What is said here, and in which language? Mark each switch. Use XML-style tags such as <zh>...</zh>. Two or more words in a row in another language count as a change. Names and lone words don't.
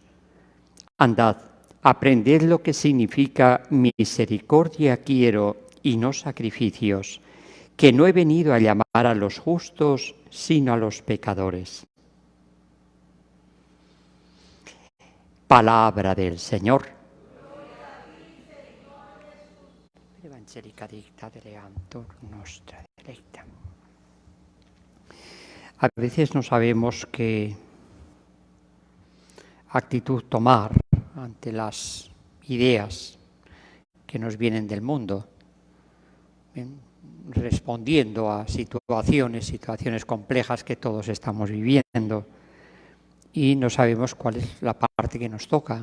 <es>Andad, aprended lo que significa misericordia quiero y no sacrificios, que no he venido a llamar a los justos, sino a los pecadores». Palabra del Señor.</es> <la>Evangelica dicta deleantur nostra delecta.</la> <es>A veces no sabemos qué actitud tomar ante las ideas que nos vienen del mundo, respondiendo a situaciones complejas que todos estamos viviendo, y no sabemos cuál es la parte que nos toca.</es>